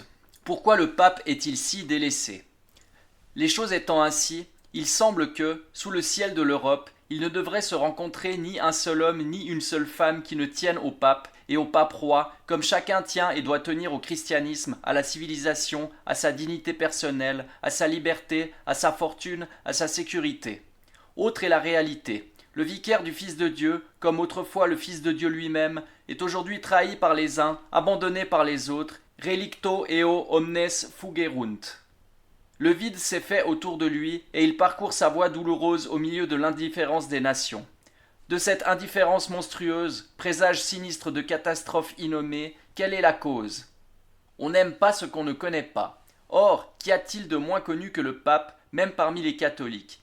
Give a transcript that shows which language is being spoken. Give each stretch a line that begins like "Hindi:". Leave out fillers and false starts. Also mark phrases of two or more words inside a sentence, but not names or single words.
French: Pourquoi le pape est-il si délaissé ? Les choses étant ainsi, il semble que, sous le ciel de l'Europe, il ne devrait se rencontrer ni un seul homme ni une seule femme qui ne tiennent au pape et au pape roi, comme chacun tient et doit tenir au christianisme, à la civilisation, à sa dignité personnelle, à sa liberté, à sa fortune, à sa sécurité. Autre est la réalité. Le vicaire du Fils de Dieu, comme autrefois le Fils de Dieu lui-même, est aujourd'hui trahi par les uns, abandonné par les autres,
Latin: relicto eo omnes fugerunt.
French: Le vide s'est fait autour de lui et il parcourt sa voie douloureuse au milieu de l'indifférence des nations. De cette indifférence monstrueuse, présage sinistre de catastrophes innommées, quelle est la cause ? On n'aime pas ce qu'on ne connaît pas. Or, qu'y a-t-il de moins connu que le pape, même parmi les catholiques ?